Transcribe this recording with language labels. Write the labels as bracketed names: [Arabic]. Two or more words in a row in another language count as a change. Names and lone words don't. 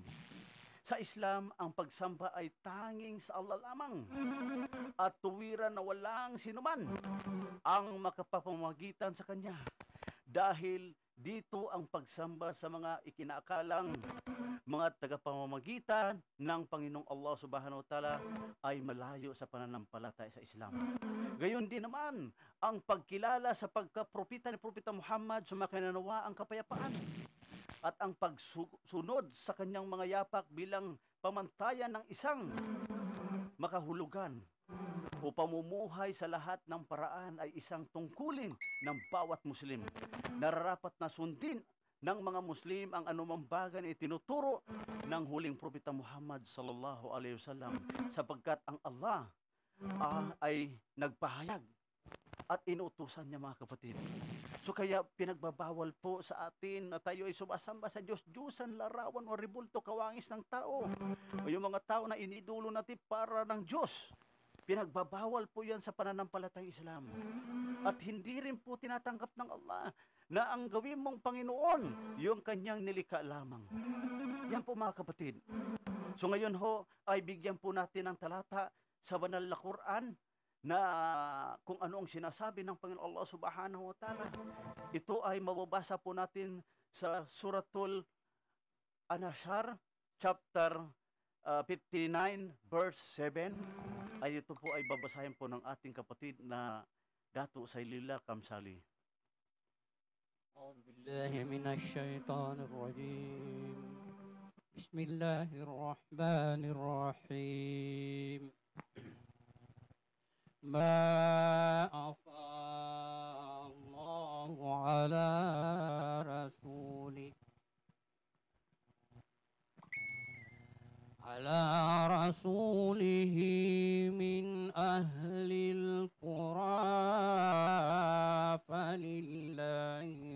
[Filipino] Sa Islam, ang pagsamba ay tanging sa Allah lamang at tuwiran na walang sinuman ang makapapamagitan sa Kanya. Dahil dito ang pagsamba sa mga ikinaakalang mga tagapamamagitan ng Panginoong Allah [Arabic] سبحانه وتعالى [Filipino] ay malayo sa pananampalataya sa Islam. Gayon din naman, ang pagkilala sa pagkapropita ni Propeta Muhammad, sumakinanawa ang kapayapaan at ang pagsunod sa kanyang mga yapak bilang pamantayan ng isang makahulugan o pamumuhay sa lahat ng paraan ay isang tungkulin ng bawat Muslim. Nararapat na sundin ng mga Muslim ang anumang bagay na itinuturo ng huling Propeta Muhammad [Arabic] صلى الله عليه وسلم, [Filipino] sapagkat ang Allah ay nagpahayag at inuutusan niya, mga kapatid. So kaya pinagbabawal po sa atin na tayo ay sumasamba sa Diyos-Diyosan, larawan o ribulto, kawangis ng tao o yung mga tao na inidulo natin para ng Diyos. Pinagbabawal po yan sa pananampalatayang Islam. At hindi rin po tinatanggap ng Allah na ang gawin mong Panginoon yung kanyang nilikha lamang. Yan po, mga kapatid. So ngayon ho ay bigyan po natin ng talata sa banal na Quran na kung ano ang sinasabi ng Panginoon Allah [Arabic] سبحانه وتعالى. [Filipino] Ito ay mababasa po natin sa Suratul An-Nahl chapter 59 verse 7. Ay ito po ay babasahin po ng ating kapatid na Dato Saylila Kamsali. [Arabic] أعوذ بالله من الشيطان الرجيم. بسم الله الرحمن الرحيم. ما أفاء الله على رسوله من أهل القرى فلله